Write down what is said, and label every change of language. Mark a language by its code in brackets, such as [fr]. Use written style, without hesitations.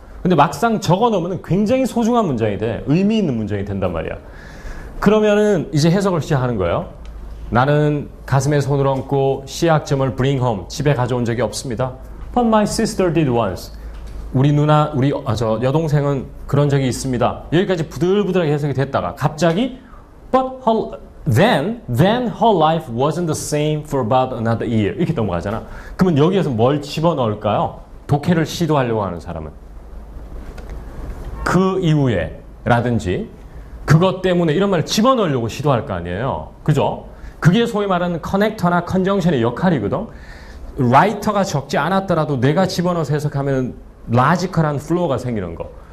[ko] 근데 막상 적어 놓으면 굉장히 소중한 문장이 돼. 의미 있는 문장이 된단 말이야. 그러면은 이제 해석을 시작하는 거예요. 나는 가슴에 손을 얹고 씨앗점을 [en] bring home, [ko] 집에 가져온 적이 없습니다. [en] But my sister did once. [ko] 우리 누나, 저 여동생은 그런 적이 있습니다. 여기까지 부들부들하게 해석이 됐다가 갑자기 [en] But then her life wasn't the same for about another year. [ko] 이렇게 넘어가잖아. 그러면 여기에서 뭘 집어넣을까요? 독해를 시도하려고 하는 사람은. 그 이후에 라든지 그것 때문에 이런 말을 집어넣으려고 시도할 거 아니에요. 그죠? 그게 소위 말하는 커넥터나 컨정션의 역할이거든. 라이터가 적지 않았더라도 내가 집어넣어서 해석하면 라지컬한 플로우가 생기는 거.